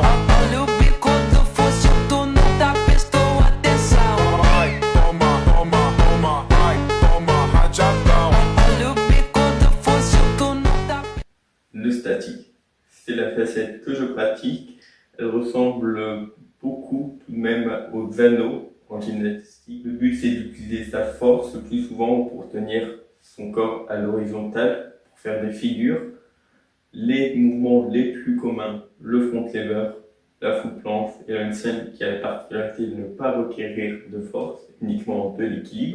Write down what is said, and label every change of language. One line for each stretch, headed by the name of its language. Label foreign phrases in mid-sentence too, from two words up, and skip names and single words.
Portuguese: Olha o bico do fuzil, tu não tá prestou atenção. Vai, toma, toma, toma, vai, toma, rajadão. Olha o bico do fuzil, tu não tá.
French: Le statique, c'est la facette que je pratique. Elle ressemble beaucoup tout de même aux anneaux en gymnastique. Le but c'est d'utiliser sa force le plus souvent pour tenir son corps à l'horizontale, faire des figures, Les mouvements les plus communs, le
English: front lever,
French: la foot planche et le handstand qui a la particularité de ne pas requérir de force, uniquement de l'équilibre.